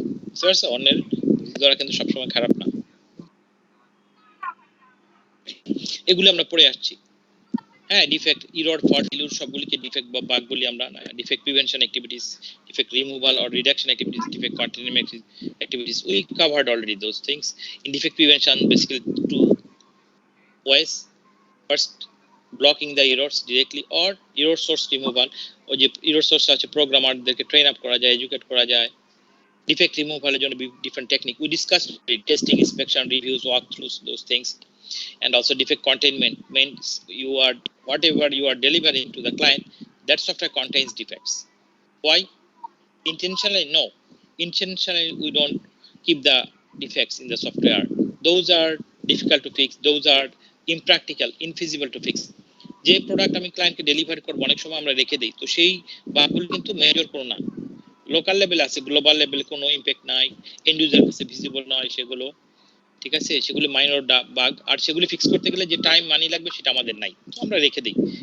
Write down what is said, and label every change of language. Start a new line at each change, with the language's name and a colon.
Bangla: বুঝতে পারছো, অন্যের ভুল ধরা কিন্তু সবসময় খারাপ না। এগুলো আমরা পড়ে আসছি। হ্যাঁ, defect, error, fault, failure সবগুলিকে defect বা বাগ বলি আমরা।
English: Defect prevention activities, defect removal or reduction activities, defect containment activities, we covered already those things. In defect prevention, basically two ways: first, blocking the errors directly, or error source removal, or
Bangla: যে error source আছে প্রোগ্রামারদেরকে train up করা যায়, educate করা যায়। Defect রিমুভালের জন্য
English: different technique we discussed: testing, inspection, reviews, walkthroughs, those things. And also defect containment means you are whatever you are delivering to the client, that software contains defects. Why? Intentionally? No, intentionally we don't keep the defects in the software. Those are difficult to fix, those are impractical, infeasible to fix.
Bangla: যে product আমি ক্লায়েন্টকে delivery করবো অনেক সময় আমরা রেখে দিই, তো সেই বাগগুলো কিন্তু মেজর করো না। লোকাল লেভেলে আছে, গ্লোবাল লেভেলে কোনো ইম্প্যাক্ট নাই, এন্ড ইউজার কাছে ভিজিবল নয় সেগুলো। ঠিক আছে, সেগুলি মাইনর বাগ, আর সেগুলি ফিক্স করতে গেলে যে টাইম মানি লাগবে সেটা আমাদের নাই, তো আমরা রেখে দিই।